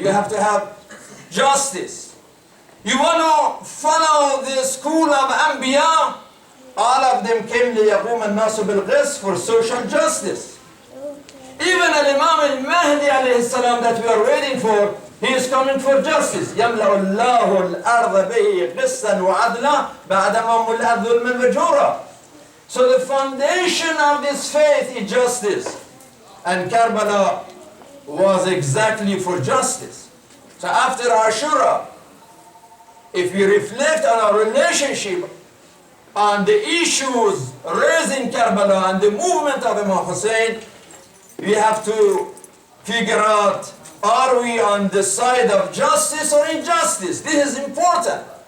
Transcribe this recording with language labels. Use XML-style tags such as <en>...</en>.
<en>You have to have justice. You want to follow the school of Anbiya. All of them came</en> <ar>ليقوم الناس بالقسط,</ar> <en>for social justice. Even Imam al-Mahdi alayhi salam that we are waiting for, he is coming for justice.</en> <ar>يملأ الله الأرض به قسطا وعدلا بعدما ملأت ظلما وجورا.</ar> <en>So the foundation of this faith is justice. And Karbala was exactly for justice. So after Ashura, if we reflect on our relationship on the issues raised in Karbala and the movement of Imam Hussein, we have to figure out, are we on the side of justice or injustice? This is important.</en>